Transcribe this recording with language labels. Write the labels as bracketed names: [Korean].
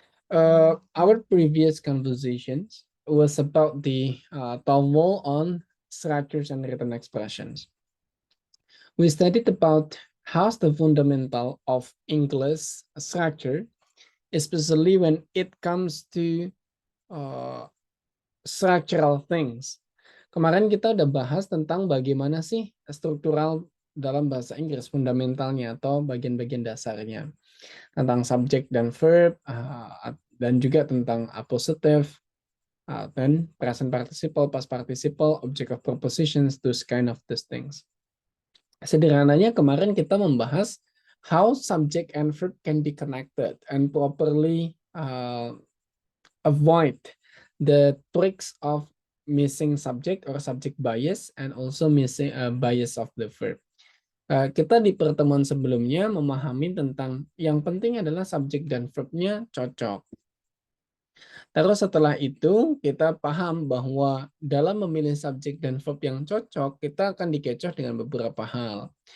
[English] Our previous conversations was about the TOEFL on structures and written expressions. We studied about how's the fundamental of English structure, especially when it comes to uh, structural things. [Indonesian] Kemarin kita udah bahas tentang bagaimana sih struktural dalam bahasa Inggris, fundamentalnya atau bagian-bagian dasarnya. Tentang subject dan verb, dan juga tentang appositive, dan present participle, past participle, object of prepositions, those kind of these things. [English] Sederhananya kemarin kita membahas how subject and verb can be connected and properly avoid the tricks of missing subject or subject bias and also missing bias of the verb. [Indonesian] Kita di pertemuan sebelumnya memahami tentang yang penting adalah subjek dan verbnya cocok. Terus setelah itu kita paham bahwa dalam memilih subjek dan verb yang cocok, kita akan dikecoh dengan beberapa hal.